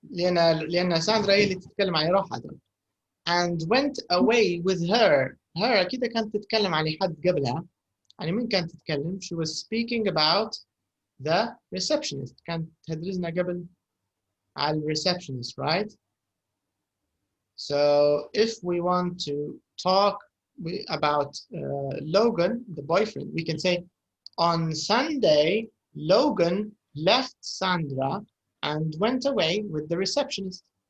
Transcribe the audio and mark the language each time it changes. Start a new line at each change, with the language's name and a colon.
Arabic: لأن ساندرا هي اللي تتكلم عن روحها.
English: And went away with her.
Arabic: Her كده كانت تتكلم عن حد قبلها. يعني مين كانت تتكلم?
English: She was speaking about the receptionist.
Arabic: كانت تدرسنا قبل على receptionist, right?
English: So if we want to talk about Logan, the boyfriend, we can say on Sunday, Logan left Sandra and went away with the receptionist.